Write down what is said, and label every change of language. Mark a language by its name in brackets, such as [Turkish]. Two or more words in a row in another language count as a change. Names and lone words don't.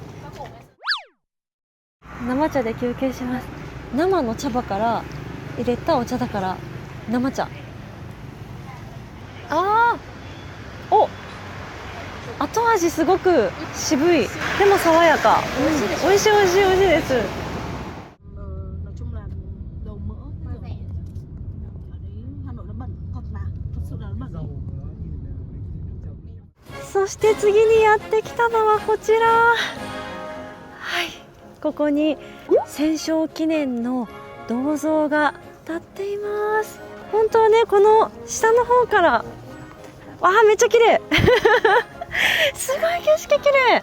[Japanese] 生茶で休憩します。生の茶葉から入れたお茶だから生茶。お、後味すごく渋い。でも爽やか。美味しい美味しい美味しいです。 [Vietnamese] nói chung là dầu mỡ ở đấy Hà Nội nó bẩn thật mà, thật sự là nó bẩn. [Japanese] そして次にやってきたのはこちら。はい、ここに戦勝記念の銅像が立っています。本当はね、この下の方からめっちゃ綺麗すごい景色綺麗。